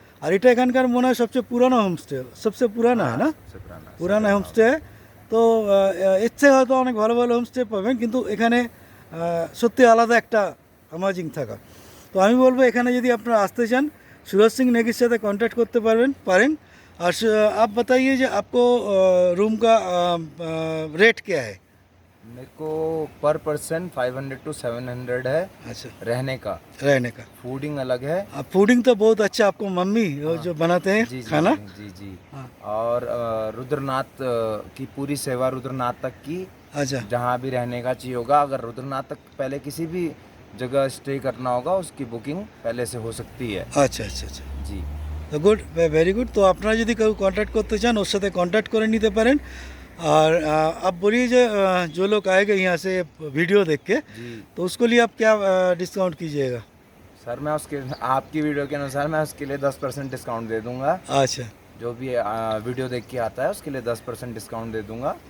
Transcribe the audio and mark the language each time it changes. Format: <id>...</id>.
<bn>আর এটা এখানকার মনে হয় সবচেয়ে পুরানো হোমস্টে, সবচেয়ে পুরানা হয় না, পুরানা হোমস্টে। তো এর থেকে হয়তো অনেক ভালো ভালো হোমস্টে পাবেন, কিন্তু এখানে সত্যি আলাদা একটা অ্যামাজিং থাকা। তো আমি বলবো এখানে যদি আপনারা আসতে চান,</bn> <hi>सूरज सिंह नेगी से कांटेक्ट करते पारें। और आप बताइए जो आपको रूम का रेट क्या है? मेरे को पर पर्सन 500 to 700 है। अच्छा, रहने का फूडिंग अलग है। फूडिंग तो बहुत अच्छा, आपको मम्मी जो बनाते हैं जी, खाना। जी। और रुद्रनाथ की पूरी सेवा रुद्रनाथ तक की। अच्छा, जहाँ भी रहने का चाहिए होगा, अगर रुद्रनाथ तक पहले किसी भी जगह स्टे करना होगा, उसकी बुकिंग पहले से हो सकती है। अच्छा अच्छा अच्छा जी,</hi> <bn>তো গুড, ভেরি গুড। তো আপনারা যদি কেউ কন্ট্যাক্ট করতে চান ওর সাথে কন্ট্যাক্ট করে নিতে পারেন।</bn> <hi>और आप बोलिए जो लोग आएंगे यहाँ से वीडियो देख के, तो उसको लिए आप क्या डिस्काउंट कीजिएगा? सर मैं उसके आपकी वीडियो के अनुसार मैं उसके लिए 10% डिस्काउंट दे दूंगा। अच्छा, जो भी वीडियो देख के आता है उसके लिए 10% डिस्काउंट दे दूंगा।</hi>